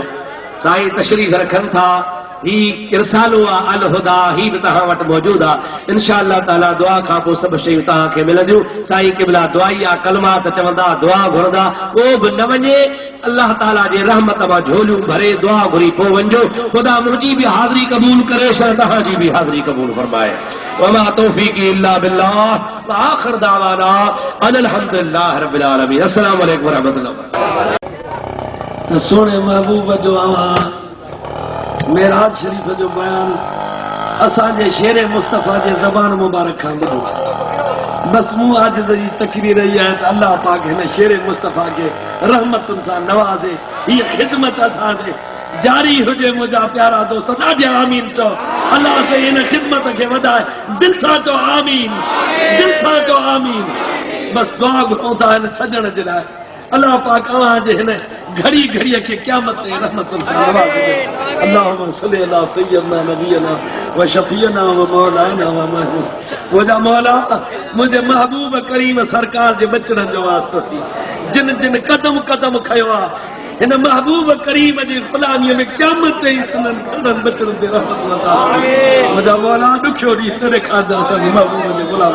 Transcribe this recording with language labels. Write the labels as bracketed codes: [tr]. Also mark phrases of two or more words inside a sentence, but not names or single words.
[sd] साईं तशरीफ़ रखनि था, ही इरसालो आहे अल हुदा, ही बि तव्हां वटि मौजूद आहे। इंशाअल्लाह ताला दुआ खां पोइ सभु शयूं तव्हांखे मिलंदियूं। साईं क़िबला दुआई आहे, कलमात चवंदा, दुआ घुरंदा, को बि न वञे, अल्लाह ताला जे रहमत मां झोलियूं भरे दुआ घुरी पोइ वञो। ख़ुदा मुंहिंजी बि हाज़िरी क़बूल करे, तव्हांजी बि हाज़िरी क़बूल फरमाए। [ar] وما توفيقي إلا بالله وآخر دعوانا أن الحمد لله رب العالمين. السلام عليكم ورحمة الله. [sd] सोने महबूब जो आवाज़ मेराज शरीफ जो बयान असांजे शेर मुस्तफ़ा जे ज़बान मुबारक खां ॿुधो। बस मूं आज जी तकरीर रही है, अल्लाह पाक हिन शेर मुस्तफ़ा के रहमतुनि सां नवाज़े, हीअ ख़िदमत असांजे जारी हुजे। मुंहिंजा प्यारा दोस्त ॾाढे आमीन चओ, अल्लाह से हिन ख़िदमत खे वधाए, दिल सां चओ आमीन, दिल सां चओ आमीन। बस दुआ घुरूं था हिन सजण जे लाइ, अल्लाह पाक अवांजे हिन घड़ी घड़ीअ खे क़यामत ते रहमतुनि सां नवाज़े। [ar] اللهم صل على سيدنا نبينا وشفيعنا ومولانا ومحبوب. [sd] मुंहिंजा मौला, मुंहिंजे महबूब करीम सरकार जे बचड़नि जो वास्तो थी, जिन जिन कदम कदम खयो आहे हिन महबूब करीम जी ग़ुलामीअ में, क़यामत ते संदन कदम बचड़नि ते रहमत अता फरमाए। मुंहिंजा मौला ॾुखियो ॾींहुं न ॾेखारंदा असांजे महबूब जे ग़ुलामी।